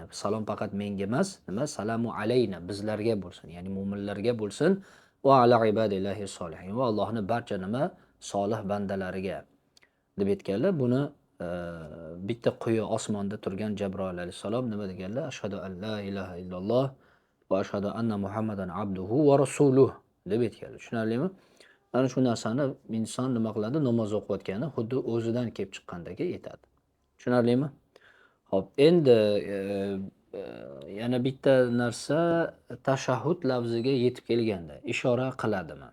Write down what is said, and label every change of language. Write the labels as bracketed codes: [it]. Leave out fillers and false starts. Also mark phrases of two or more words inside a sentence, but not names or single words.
[uz] Salom faqat menga emas, nima? [ar] السلام علينا [uz] bizlarga bo'lsin, ya'ni mu'minlarga bo'lsin [ar] وعلى عباد الله الصالحين [uz] va Allohning barcha nima solih bandalariga deb aytganlar. Buni bitta quyi osmonda turgan Jabroil alayhisalom nima deganlar? [ar] أشهد أن لا إله إلا الله وأشهد أن محمدا عبده ورسوله [uz] deb aytganlar. Tushunarlimi? Mana shu narsani inson nima qiladi? Namoz o'qiyotganda xuddi o'zidan kelib chiqqandek aytadi. Tushunarlimi? Xo'p, endi yana bitta narsa tashahhud lafziga yetib kelganda ishora qiladimi?